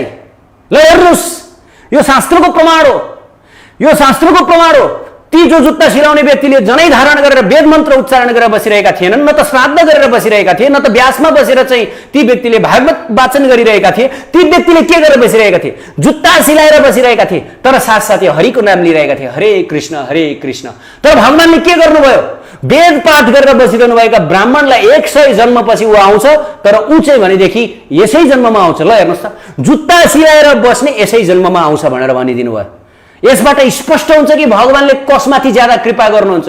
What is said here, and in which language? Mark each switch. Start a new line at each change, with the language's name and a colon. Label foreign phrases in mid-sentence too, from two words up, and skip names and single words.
Nepali: ल हेर्नुहोस्, यो शास्त्रको प्रमाण हो, यो शास्त्रको प्रमाण हो। ती जो जुत्ता सिलाउने व्यक्तिले जनै धारण गरेर वेद मन्त्र उच्चारण गरेर बसिरहेका थिएनन्, न त श्राद्ध गरेर बसिरहेका थिए, न त व्यासमा बसेर चाहिँ ती व्यक्तिले भागवत वाचन गरिरहेका थिए। ती व्यक्तिले के गरेर बसिरहेका थिए? जुत्ता सिलाएर बसिरहेका थिए, तर साथसाथै हरिको नाम लिइरहेका थिए,
Sanskrit: हरे कृष्ण हरे कृष्ण।
Nepali: तर भगवानले के गर्नुभयो? वेद पाठ गरेर बसिरहनु भएका ब्राह्मणलाई 100 जन्मपछि ऊ आउँछ, तर ऊ चाहिँ भनेदेखि यसै जन्ममा आउँछ। ल हेर्नुहोस् त, जुत्ता सिलाएर बस्ने यसै जन्ममा आउँछ भनेर भनिदिनु भयो। यसबाट स्पष्ट हुन्छ कि भगवानले कसमाथि ज्यादा कृपा गर्नुहुन्छ?